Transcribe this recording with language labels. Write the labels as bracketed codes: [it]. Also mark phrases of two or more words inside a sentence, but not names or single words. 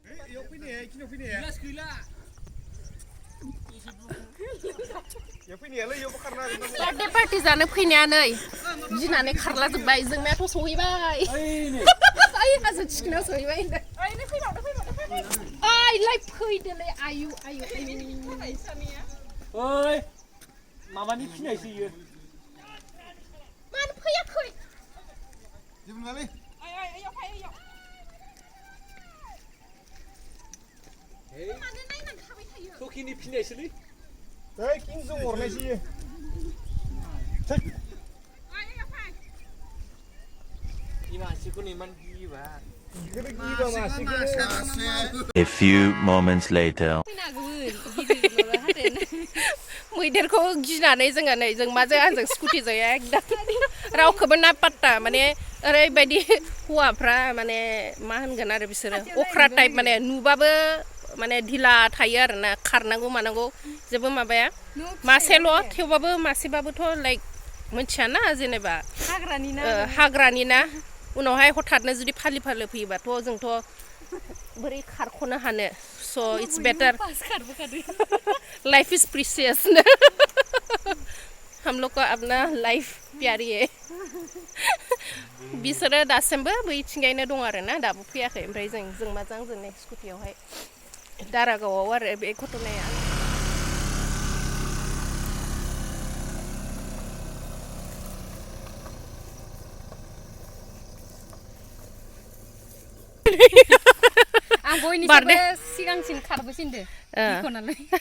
[en] Birthday party [brx] जानो फैनाया नै गिनानै खारला जोब्बाय जोंनाथ' सहैबाय आइ हाजो थिखिनायाव सहैबाय ओइ नै फैबावदो ओइ लाइ फैदोलै आयु ओइ माबानि फिनायसो इयो मानो फैयाखै जेबो नङालै ओइयाव फै मानो नायनानै थाबाय थायो सखिनि फिनायसोलै ओइ किंजों हरनायसो इयो [en] A few moments later. [brx] मैदेरखौ गिनानै जोङो नै जों माजों आंजों स्कुटिजों एकदम रावखौबो ना पात्ता माने ओरैबायदि हौवाफ्रा माने मा होनगोन आरो बिसोरो अख्रा टाइप माने नुबाबो माने ढिला थायो आरोना खारनांगौ मानांगौ जेबो माबाया मासेल' थेवबाबो मासेबाबोथ' लाइक मोनथियाना जेनेबा हाग्रानि ना उनावहाय हठाथनो जुदि फालो फैयोबाथ' जोंथ' बोरै खारख'नो हानो [en] so it's better life is precious [hi] हम लोग को अपना लाइफ प्यारी है [brx] बिसोरो दासिमबो बैथिंजायनो दं आरोना दाबो फैयाखै ओमफ्राय जों माजों जोंनि स्कुटियावहाय दारागावआव आरो बे घटनाया आं बयनिफ्रायबो सिगांसिन खारबोसिनदो गिख'नानै